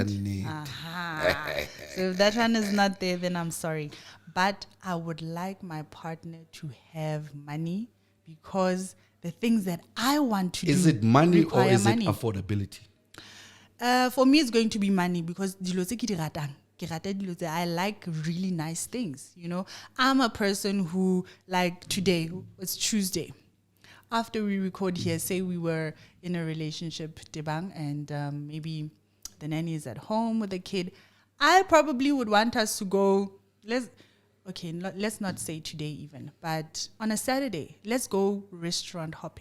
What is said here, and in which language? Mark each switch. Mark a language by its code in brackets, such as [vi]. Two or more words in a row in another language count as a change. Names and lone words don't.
[en] Aha. So if that one is not there, then I'm sorry. But I would like my partner to have money because the things that I want to do. Is it money or require is money. it affordability? For me, it's going to be money because [tn] dilo tse ke di ratang. Ke rata dilo tse, [en] I like really nice things, you know. I'm a person who, like today, it's Tuesday. After we record here, say we were in a relationship, Tebanng, and maybe the nanny is at home with the kid, I probably would want us to go, let's not say today even, but on a Saturday, let's go restaurant hopping.